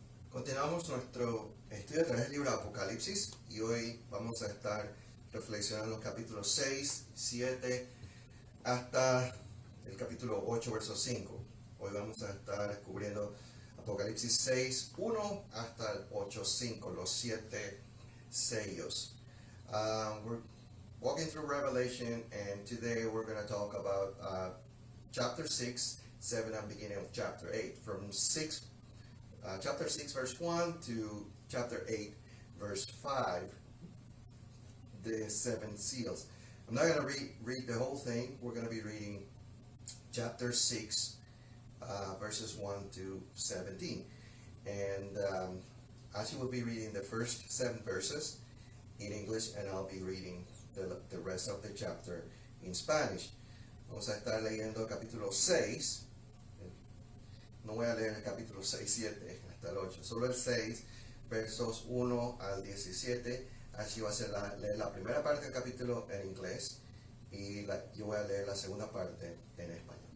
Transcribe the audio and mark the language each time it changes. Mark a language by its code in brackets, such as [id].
[es] Continuamos nuestro estudio a través del libro de Apocalipsis y hoy vamos a estar reflexionando en los capítulos 6, 7 hasta el capítulo 8, verso 5. Hoy vamos a estar cubriendo Apocalipsis 6, 1 hasta el 8, 5, los 7 sellos. [en] We're walking through Revelation and today we're going to talk about chapter 6, 7 and beginning of chapter 8. From chapter 6 verse 1 to chapter 8 verse 5, the 7 seals. I'm not going to read the whole thing. We're going to be reading chapter 6 verses 1 to 17. And as you will be reading the first 7 verses in English, and I'll be reading the rest of the chapter in Spanish. [es] Vamos a estar leyendo capítulo 6. No voy a leer el capítulo 6, 7 hasta el 8, solo el 6, versos 1 al 17. Así va a ser leer la primera parte del capítulo en inglés y yo voy a leer la segunda parte en español.